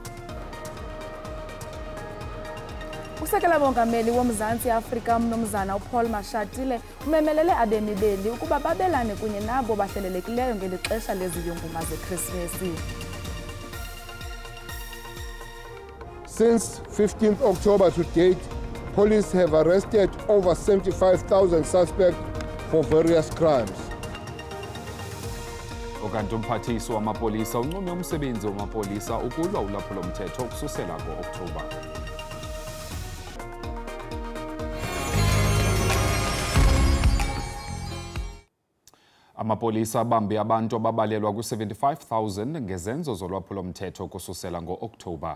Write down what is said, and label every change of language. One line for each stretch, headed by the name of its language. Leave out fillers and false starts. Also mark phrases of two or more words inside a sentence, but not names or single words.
Xhosa: Usekela mongameli woMzantsi Afrika uMnumzana uPaul Mashatile umemelele abemi beli ukuba babelane kunye nabo bahlelelekileyo ngeli xesha leziyunguma zeChristmas.
English: Since 15th October to date, police have arrested over 75,000 suspects for various crimes.
Xhosa: Okanti umphathiswa wamapolisa unqume umsebenzi wamapolisa ukulwa ulwaphulo mthetho ukususela ngo-Oktoba. Amapolisa abambe abantu ababalelwa ku-75,000 ngezenzo zolwaphulo mthetho kususela ngo-Oktoba.